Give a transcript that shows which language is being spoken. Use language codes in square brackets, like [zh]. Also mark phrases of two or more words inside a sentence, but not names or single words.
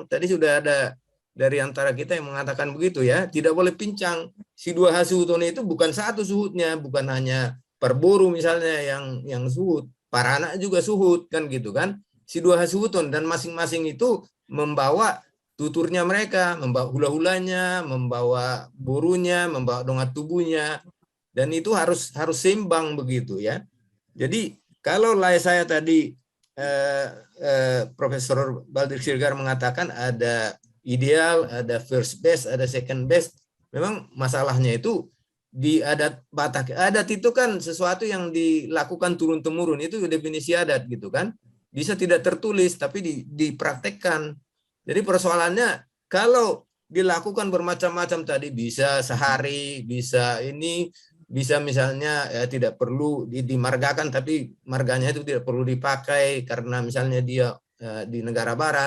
[id] Tadi sudah ada dari antara kita yang mengatakan begitu ya, tidak boleh pincang. Si dua hasuhutun itu bukan satu suhutnya, bukan hanya perburu misalnya yang suhut, para anak juga suhut kan gitu kan. Si dua hasuhutun dan masing-masing itu membawa tuturnya mereka, membawa hula-hulanya, membawa burunya, membawa dongat tubuhnya, dan itu harus seimbang begitu ya. Jadi kalau saya tadi Profesor Baldrik Siregar mengatakan ada ideal, ada [en] first best, [id] ada [en] second best, [id] memang masalahnya itu di adat Batak. Adat itu kan sesuatu yang dilakukan turun-temurun, itu definisi adat gitu kan. Bisa tidak tertulis tapi dipraktekkan. Jadi persoalannya kalau dilakukan bermacam-macam tadi, bisa sehari, bisa ini, bisa misalnya ya tidak perlu dimargakan tapi marganya itu tidak perlu dipakai karena misalnya dia di negara barat.